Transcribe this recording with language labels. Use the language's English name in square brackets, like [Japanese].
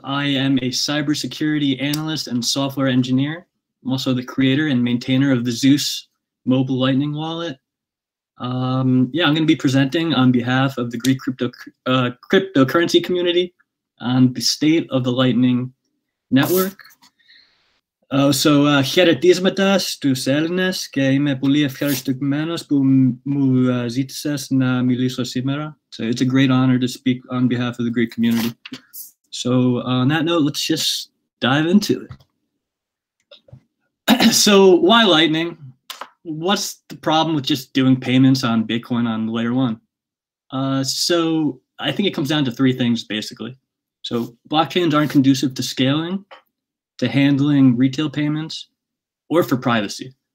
[English] I am a cybersecurity analyst and software engineer. I'm also the creator and maintainer of the Zeus mobile Lightning wallet. Yeah, I'm going to be presenting on behalf of the Greek cryptocurrency community on the state of the Lightning network. [Greek] Χαιρετίσματα στους Έλληνες και είμαι πολύ ευχαριστημένος που μου ζήτησες να μιλήσω σήμερα. [English] So it's a great honor to speak on behalf of the Greek community. So on that note, let's just dive into it. So why Lightning? What's the problem with just doing payments on Bitcoin on layer 1? So I think it comes down to three things, basically. So blockchains aren't conducive to scaling, to handling retail payments, or for privacy.